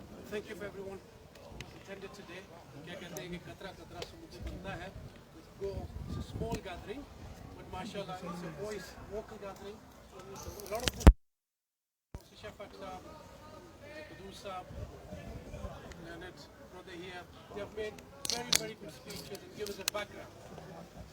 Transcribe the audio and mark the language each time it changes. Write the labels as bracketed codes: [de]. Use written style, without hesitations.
[en] Thank you for everyone attended today. [hi] क्या कहते हैं कि कतरा कतरा समुद्र बनता है। [en] It's a small gathering, but mashallah it's a voice vocal gathering. So there's a lot of Shafaq Saab, Qudus Saab, Leonard brother here. They have made very good speeches and give us a background.